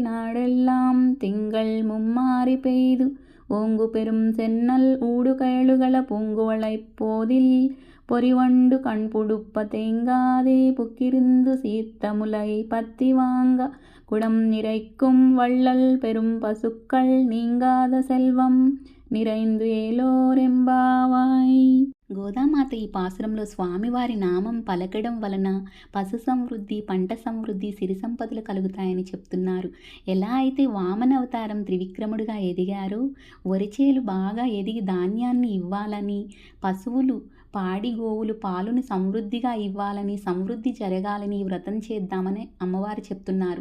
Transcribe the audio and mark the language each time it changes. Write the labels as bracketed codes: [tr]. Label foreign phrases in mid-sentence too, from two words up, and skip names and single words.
[ta] நாடெல்லாம் திங்கள் மும்மாறி பெய்து ஓங்கு பெரும் சென்னல் ஊடு கயலுகள பூங்குவளைப் போதில் பொறிவண்டு கண்புடுப்ப தேங்காதே புக்கிருந்து சீர்த்த முலை பத்தி வாங்க குடம் நிறைக்கும் வள்ளல் பெரும் பசுக்கள் நீங்காத செல்వం நிறைந்து ఏలోరెంబావాయ్. [te] గోదామాత ఈ పాసురంలో స్వామివారి నామం పలకడం వలన పశు సమృద్ధి, పంట సమృద్ధి, సిరి సంపదలు కలుగుతాయని చెప్తున్నారు. ఎలా అయితే వామన అవతారం త్రివిక్రముడుగా ఎదిగారో, వరిచేలు బాగా ఎదిగి ధాన్యాన్ని ఇవ్వాలని, పశువులు పాడి గోవులు పాలుని సమృద్ధిగా ఇవ్వాలని, సమృద్ధి జరగాలని ఈ వ్రతం చేద్దామని అమ్మవారు చెప్తున్నారు.